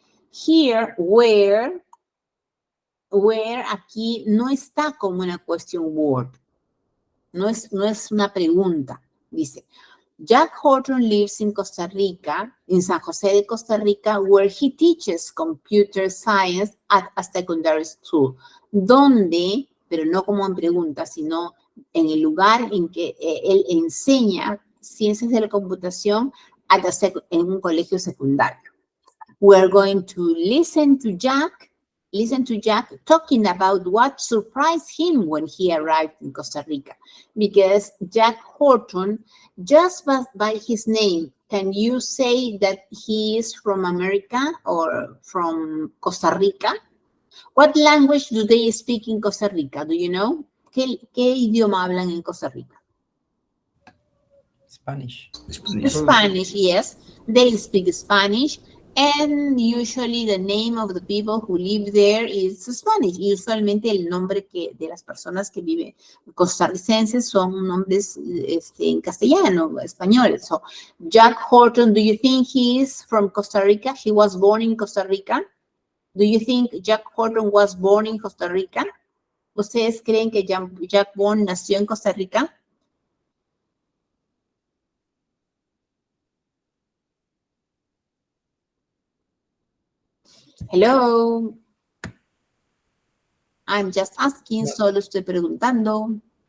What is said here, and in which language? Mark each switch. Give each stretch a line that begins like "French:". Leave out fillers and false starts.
English: Here, where
Spanish: aquí no está como una question word. No es una pregunta. Dice,
English: Jack Horton lives in Costa Rica, in San Jose de Costa Rica, where he teaches computer science at a secondary school.
Spanish: ¿Dónde? Pero no como en pregunta, sino en el lugar en que él enseña ciencias de la computación en un colegio secundario.
English: We're going to listen to Jack talking about what surprised him when he arrived in Costa Rica. Because Jack Horton, just by his name, can you say that he is from America or from Costa Rica? What language do they speak in Costa Rica? Do you know?
Spanish: ¿Qué idioma hablan en Costa Rica?
English: Spanish. Spanish, yes. They speak Spanish. And usually the name of the people who live there is Spanish.
Spanish: Usualmente el nombre de las personas que viven costarricenses son nombres en castellano, español.
English: So, Jack Horton, do you think he is from Costa Rica? He was born in Costa Rica? Do you think Jack Horton was born in Costa Rica?
Spanish: ¿Ustedes creen que Jack Horton nació en Costa Rica?
English: Hello. I'm just asking,
Spanish: solo estoy preguntando.